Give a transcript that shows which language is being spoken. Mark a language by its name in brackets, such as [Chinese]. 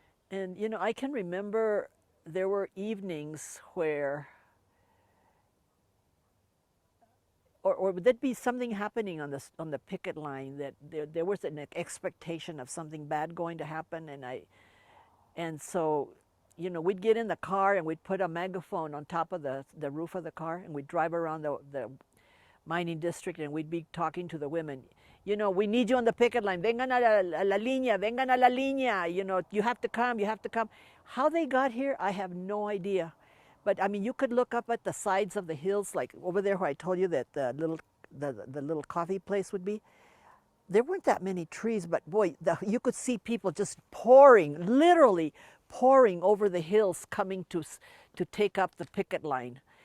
[English] And, you know, I can remember there were evenings where, or would that be something happening on the picket line, that there was an expectation of something bad going to happen, and so, you know, we'd get in the car and we'd put a megaphone on top of the roof of the car and we'd drive around the mining district and we'd be talking to the women. You know, we need you on the picket line. [Spanish] Vengan a la línea, vengan a la línea. [English] You know, you have to come, you have to come. How they got here, I have no idea. But I mean, you could look up at the sides of the hills, like over there where I told you that the little coffee place would be. There weren't that many trees, but boy, you could see people just pouring, literally pouring over the hills, coming to take up the picket line.